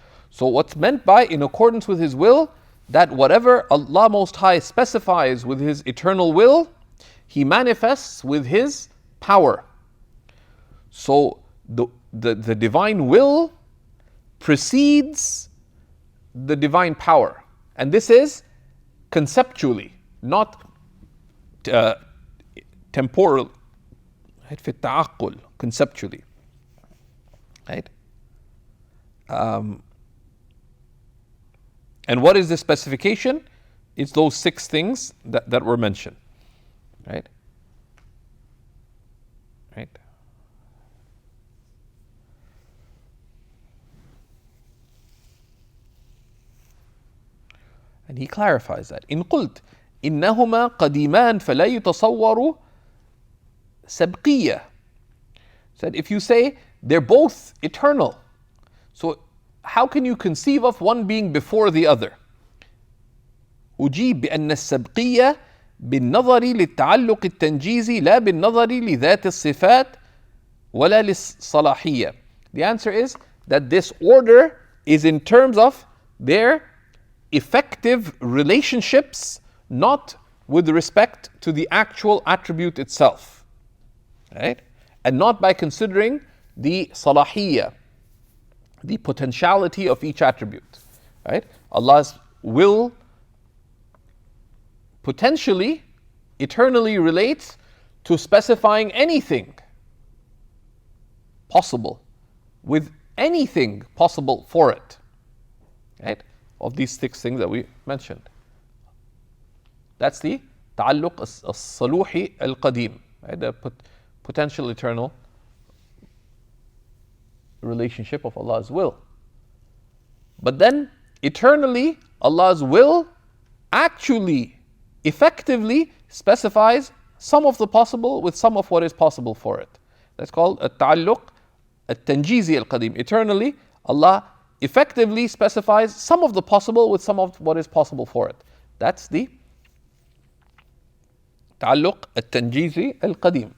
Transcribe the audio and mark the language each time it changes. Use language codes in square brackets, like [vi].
[en] So what's meant by in accordance with His will, that whatever Allah Most High specifies with His eternal will, He manifests with His power. So the divine will precedes the divine power. And this is conceptually, not temporal. [ar] في التعقل, [en] conceptually. Right? And what is the specification? It's those 6 things that were mentioned. Right? Right? And he clarifies that. [ar] إن قلت إنهما قديمان فلا يتصور سبقية. [en] Said if you say they're both eternal, so how can you conceive of one being before the other? [ar] أجيب بأن السبقية بالنظر للتعلق التنجيزي لا بالنظر لذات الصفات ولا للصلاحية. [en] The answer is that this order is in terms of their effective relationships, not with respect to the actual attribute itself. Right? And not by considering the salahiyya, the potentiality of each attribute. Right? Allah's will potentially, eternally relates to specifying anything possible, with anything possible for it. Right? Of these 6 things that we mentioned. That's the [ar] تعلق الصلوحي القديم, [en] right? The potential eternal relationship of Allah's will. But then eternally Allah's will actually effectively specifies some of the possible with some of what is possible for it. That's called [ar] التعلق التنجيزي القديم. [en] Eternally Allah effectively specifies some of the possible with some of what is possible for it. That's the [ar] تعلق التنجيزي القديم.